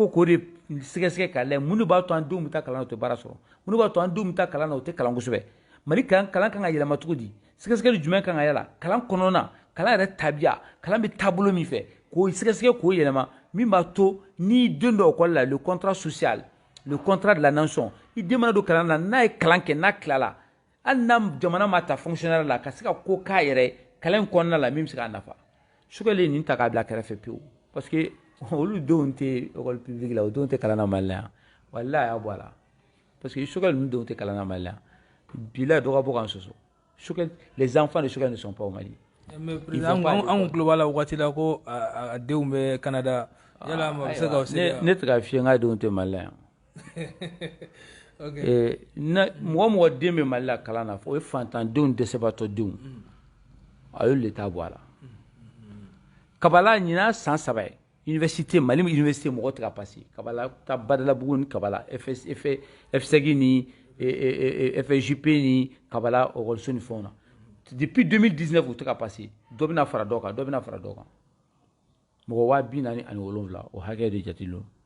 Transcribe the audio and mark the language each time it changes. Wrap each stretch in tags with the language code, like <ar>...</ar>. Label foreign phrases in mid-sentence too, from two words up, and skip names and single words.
<bm>ko k'o de sɛgɛsɛgɛ k'a lajɛ mun de b'a to an denw bɛ taa kalan na o tɛ baara sɔrɔ mun de b'a to an denw bɛ taa kalan na o tɛ kalan kosɛbɛ Mali kalan kan ka yɛlɛma cogo di sɛgɛsɛgɛli jumɛn kan ka yala kalan kɔnɔna na kalan yɛrɛ tabiya kalan bɛ taabolo min fɛ k'o sɛgɛsɛgɛ k'o yɛlɛma min b'a to n'i den dɔ ekɔli la</bm> <fr>le contrat social le contrat de la nation</fr> <bm>i den mana don kalan na n'a ye kalan kɛ n'a tilala hali n'a jamana ma ta fonctionnaire la ka se ka ko k'a yɛrɛ kalan in kɔnɔna la min bɛ se k'a nafa Choguel ye nin ta k'a bila kɛrɛfɛ pewu</bm> <fr>parce que</fr> <bm>olu denw tɛ</bm> <fr>école publique</fr> <bm>la o denw tɛ kalan na Mali la yan walahi a y'a bɔ a la</bm> <fr>parce que</fr> <bm>Choguel ninnu denw tɛ kalan na Mali la yan bilahi dɔ ka bɔ k'an sɔsɔ Choguel</bm> <fr>les enfants de Choguel ne sont pas au Mali. mais président</fr> <bm>an tulo b'a la wagati la ko a denw bɛ Canada yala ma bɛ se ka o se ne tɛ ka fiyɛ n k'a denw tɛ Mali la yan mɔgɔ mɔgɔ den bɛ Mali la kalan na o ye fantandenw dɛsɛbaatɔ denw a y'olu de ta bɔ a la Kabala ɲinan san 3</bm> <fr>université Mali université</fr> <bm>mɔgɔ tɛ ka passer Kabala ta Badalabugu ni Kabala FSEG ni FJP ni Kabala ekɔliso ni fɛnw na depuis 2019 u tɛ ka passer dɔ bɛna fara dɔ kan dɔ bɛna fara dɔ kan mɔgɔ 247 o hakɛ de jatelen</bm>